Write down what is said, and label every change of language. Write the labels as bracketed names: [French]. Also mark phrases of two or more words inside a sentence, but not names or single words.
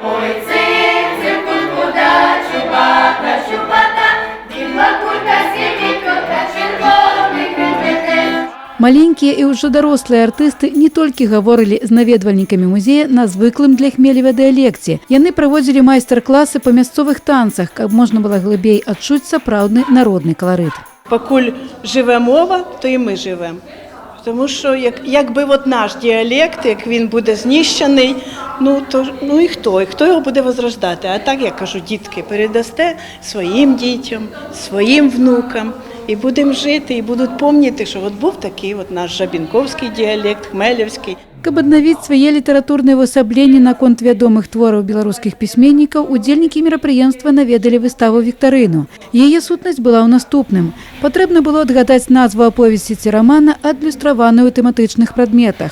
[Belarusian] Маленькія і ўжо дарослыя артысты не толькі гаворылі з наведвальнікамі музея на звыклым для Хмелева дыялекце. Яны праводзілі майстар-класы па мясцовых танцах, каб можна было глыбей адчуць сапраўдны народны каларыт. Пакуль жыве мова, то [Ukrainian] і ми живемо. Тому що якби наш діалект, як він буде знищений, і хто його буде возрождати? А так, я кажу, дітки, передасте своїм дітям, своїм внукам, і будемо жити, і будуть пам'ятати, що був такий наш жабінковський діалект, хмелевський. [Belarusian] Каб аднавіць свае літаратурныя ўвасабленні наконт вядомых твораў беларускіх пісьменнікаў, удзельнікі мерапрыемства наведалі выставу «Віктарыну». Яе сутнасць была ў наступным. Патрэбна было адгадаць назву аповесці ці рамана, адлюстраваную ў тэматычных прадметах.